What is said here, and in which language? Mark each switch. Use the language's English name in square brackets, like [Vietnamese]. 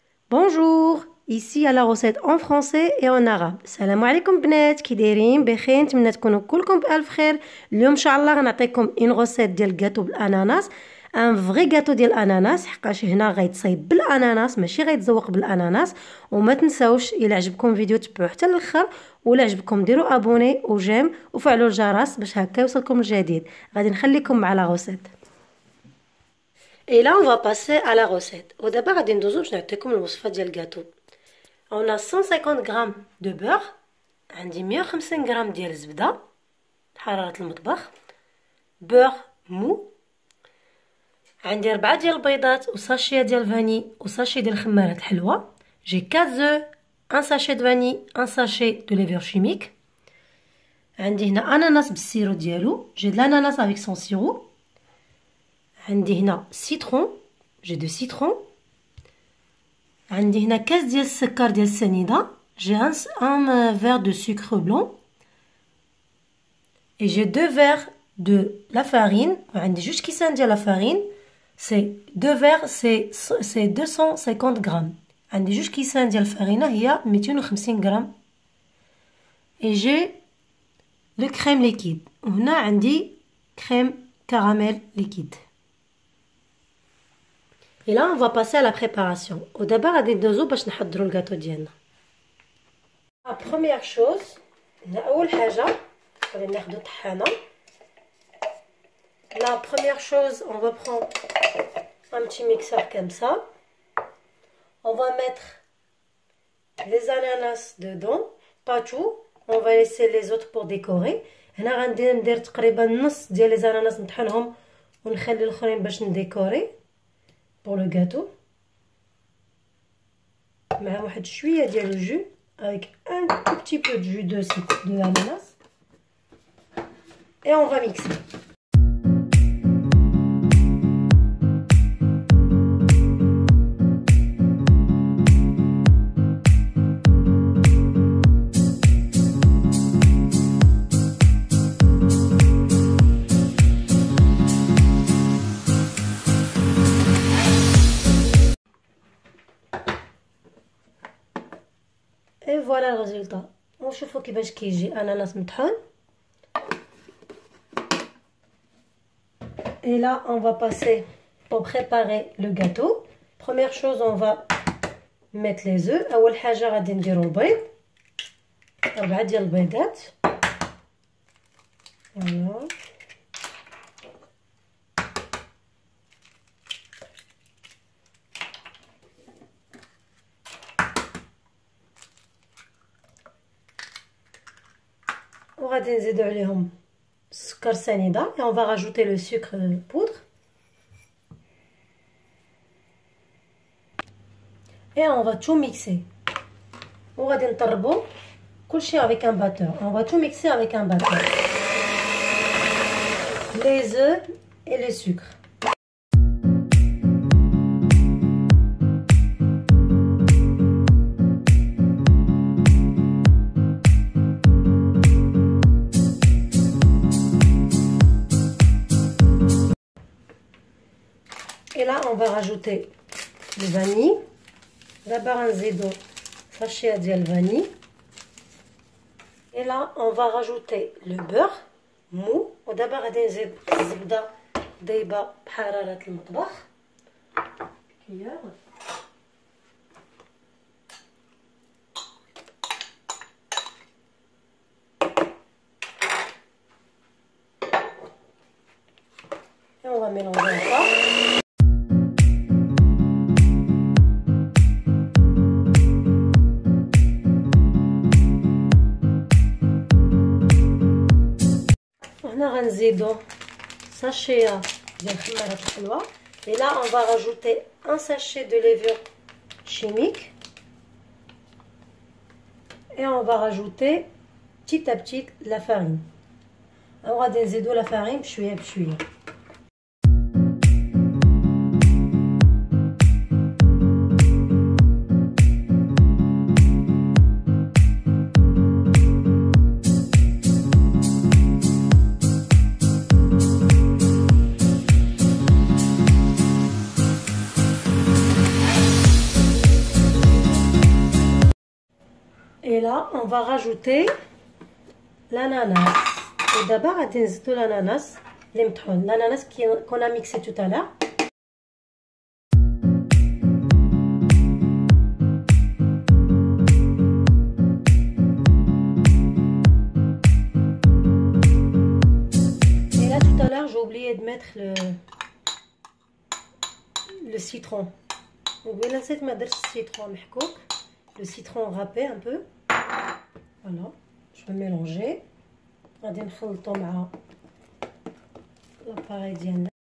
[French] Bonjour, ici à la recette en français et en arabe. [Arabic] السلام عليكم بنات، كي دايرين بخير؟ نتمنى تكونوا كلكم بألف خير. اليوم ان شاء الله غنعطيكم [French] اون غوسيت [Arabic] ديال الكاطو بالاناناس، [French] ان فري كاطو [Arabic] ديال الاناناس، حقاش هنا غيتصايب بالاناناس ماشي غيتزوق بالاناناس. وما تنساوش الا عجبكم الفيديو تبعوه حتى للاخر، ولا عجبكم ديروا ابوني وجيم وفعلوا الجرس باش هكا يوصلكم الجديد. غادي نخليكم مع [French] لا غوسيت. Et là, on va passer à la recette. Au départ, [Arabic] غادي ندوزو باش نعطيكم الوصفة ديال الكاطو. [French] On a 150 [Arabic] غرام [French] de beurre، [Arabic] عندي 150 غرام ديال الزبدة حرارة المطبخ، beurre مو، عندي 4 ديال البيضات وساشيه ديال الفاني وساشي ديال خمارة الحلوى، [French] j'ai 4 œufs، un sachet de vanille، un sachet de levure chimique. [Arabic] عندي هنا اناناس بالسيرو ديالو، [French] j'ai de l'ananas avec son sirop. [Arabic] عندي هنا سيترون، [French] جي دو سيترون. [Arabic] عندي هنا كاس ديال السكر ديال السنيده، [French] جي ان فير دو سكر بلون. et j'ai 2 verres de la farine، [Arabic] وعندي 2 كيسان ديال لا فارين، سي [French] 2 verres [Arabic] سي 250 غرام. عندي 2 كيسان ديال الفارينه هي 250 غرام. [French] et j'ai le crème liquide، [Arabic] وهنا عندي [French] crème caramel liquide. Et là, on va passer à la préparation. Au départ, [Arabic] غادي ندوزو باش نحضروا الكاطو ديالنا. [French] La première chose، [Arabic] أول حاجة غادي ناخدو طحانة. [French] La première chose, on va prendre un petit mixeur comme ça. On va mettre les ananas dedans, pas tout. On va laisser les autres pour décorer. [Arabic] هنا غندير ندير تقريبا نص ديال لي اناناس نطحنهم ونخلي الاخرين باش نديكوري [French] pour le gâteau. [Arabic] مع واحد شويه ديال الجو [French] avec un tout petit peu de jus de ananas et on va mixer. Et voilà le résultat. [Arabic] ونشوفوا كيفاش كيجي اناناس مطحون. [French] Et là, on va passer pour préparer le gâteau. Première chose, on va mettre les œufs. [Arabic] أول حاجة غادي نديرو البيض، 4 ديال البيضات. [French] فوالا. [Arabic] وغادي نزيدو عليهم السكر سنيده [French] et on va rajouter le sucre poudre et on va tout mixer. [Arabic] وغادي نطربو كلشي [French] avec un batteur. On va tout mixer avec un batteur. Les œufs et le sucre. Et là, on va rajouter le vanille. D'abord, un zédo sachet de vanille. Et là, on va rajouter le beurre mou. D'abord, on va rajouter [Arabic] الزبدة دايبة بحرارة المطبخ. [French] Et on va mélanger ça. [Arabic] هنا غنزيدو ساشيه ديال خمارة الحلوى. [French] Et là, on va rajouter un sachet de levure chimique. Et on va rajouter petit à petit la farine. [Arabic] غادي نزيدو [French] la farine [Arabic] بشويه بشويه. [French] là on va rajouter l'ananas. Et d'abord [Arabic] غادي نزيدو [French] l'ananas [Arabic] اللي مطحون، [French] l'ananas qu'on a mixé tout à l'heure. Et là tout à l'heure j'ai oublié de mettre le citron. [Arabic] وبلا نسيت ما درتش السيترون محكوك، [French] le citron râpé un peu. Voilà, je vais mélanger. [Arabic] غادي نخلطو مع [French] l'appareil [Arabic] ديالنا.